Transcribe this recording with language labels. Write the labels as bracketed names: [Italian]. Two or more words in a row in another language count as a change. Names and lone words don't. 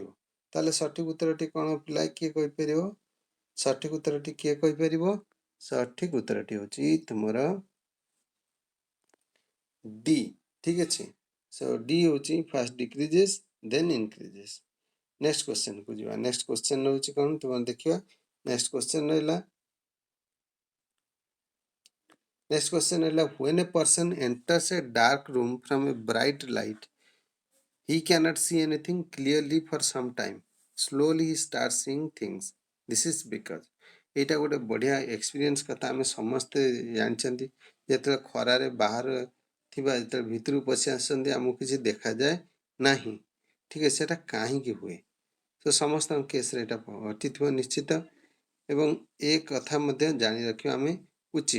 [Odia] ତାହେଲେ ସଠିକ୍ ଉତ୍ତରଟି କ'ଣ ପିଲା? କିଏ କହିପାରିବ? ସଠିକ୍ ଉତ୍ତରଟି କିଏ କହିପାରିବ? ସଠିକ୍ ଉତ୍ତରଟି ହେଉଛି ତୁମର ଡି। ଠିକ୍ ଅଛି। [English] ସୋ ଡି ହେଉଛି first decreases then increases. next questionକୁ [Odia] ଯିବା। [English] next question [Odia] ରହୁଛି କ'ଣ ତୁମର ଦେଖିବା। [English] next question ରହିଲା when a person enters a dark room from a bright light he cannot see anything clearly for some time। slowly he starts seeing things. This is because [Odia] ଏଇଟା ଗୋଟେ ବଢ଼ିଆ ଏକ୍ସପିରିଏନ୍ସ କଥା ଆମେ ସମସ୍ତେ ଜାଣିଛନ୍ତି। ଯେତେବେଳେ ଖରାରେ ବାହାରେ ଥିବା ଯେତେବେଳେ ଭିତରକୁ ପଶି ଆସନ୍ତି ଆମକୁ କିଛି ଦେଖାଯାଏ ନାହିଁ। ଠିକ୍ ଅଛି, ସେଟା କାହିଁକି ହୁଏ? ତ ସମସ୍ତଙ୍କ କେସ୍ରେ ଏଇଟା ଘଟିଥିବ ନିଶ୍ଚିତ, ଏବଂ ଏ କଥା ମଧ୍ୟ ଜାଣି ରଖିବା ଆମେ ଉଚିତ।